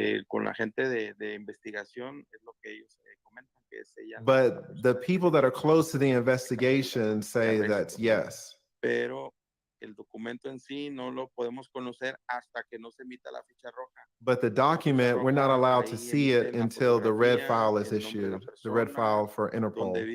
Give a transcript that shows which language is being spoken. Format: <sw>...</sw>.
<es>Con la gente de investigación es lo que ellos comentan que es ella.</es> <en>But the people that are close to the investigation say that's yes.</en> <es>Pero el documento en sí no lo podemos conocer hasta que no se emita la ficha roja.</es> <en>But the document, we're not allowed to see it until the red file is issued, the red file for Interpol.</en>